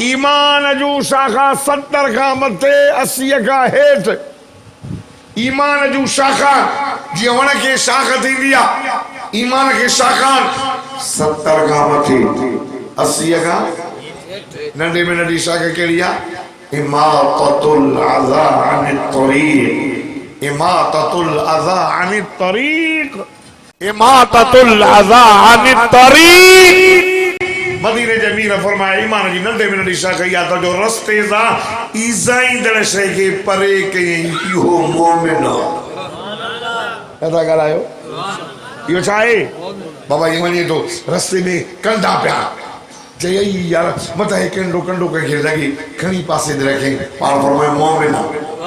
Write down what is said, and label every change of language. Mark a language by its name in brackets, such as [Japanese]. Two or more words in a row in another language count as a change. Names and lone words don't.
[Sindhi] ईमान जूं शाखा 70 खां मथे, 80 खां हेठि। ईमान जूं शाखा जीअं वण खे शाख थींदी आहे, ईमान खे शाखा 70 खां मथे, 80 खां नंढे में नंढी शाख कहिड़ी आहे? [Arabic] إماطة الأذى عن الطريق، إماطة الأذى عن الطريق، إماطة الأذى عن الطريق. [Sindhi] मदीने जे मीर फरमाया ईमान जी नंढे में नंढी शाख इहा त जो रस्ते सां ईज़ाईंदड़ शइ खे परे कयईं, इहो मोमिन आहे। छा था ॻाल्हायो? इहो छा आहे? बाबा ईअं वञे थो रस्ते में कंदा पिया, चई यार मथां कंडो कंडो कंहिंखे लॻे, खणी पासे ते रखई, पाण फरमायो मोमिन आहे।